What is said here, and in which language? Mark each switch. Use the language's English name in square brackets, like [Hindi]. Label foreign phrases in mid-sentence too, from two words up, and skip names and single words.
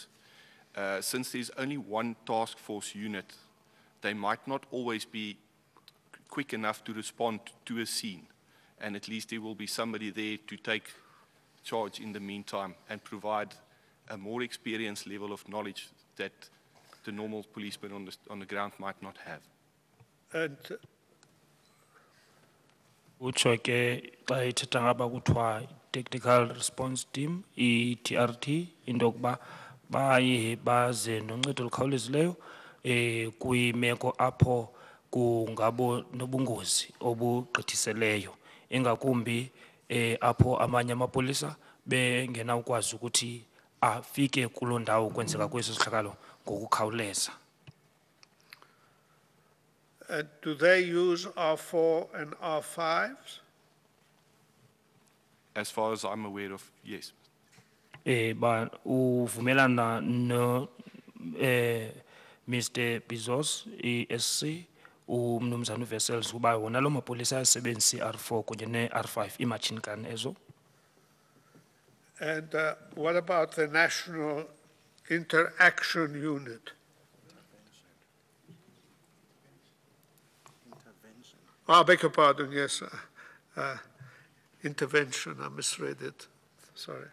[English] Since there's only one task force unit, they might not always be quick enough to respond to a scene, and at least there will be somebody there to take charge in the meantime and provide a more experienced level of knowledge that the normal policeman on the ground might not have. And [Xhosa] utsho ke xa ithetha ngaba kuthiwa [English] technical response team [Xhosa] i-TRT into yokuba baye baze noncedo olukhawulezileyo kwimeko apho kungabo nobungozi obugqithiseleyo ingakumbi apho amanye amapolisa bengenawukwazi ukuthi afike kuloo ndawo kwenzeka kweso sihlakalo ngokukhawuleza. [English] do they use R4 and R5s? As far as I'm aware of, yes. [Xhosa] Ba uvumelana no Mr. Bizos ESC umnumzana uVessels kuba wona lo mapolisa asebenzisa R4 kunye ne-R5 [English] imachine gun [Xhosa] ezo. [English] And what about the National Interaction Unit? I beg your pardon, yes. Intervention, I misread it, sorry.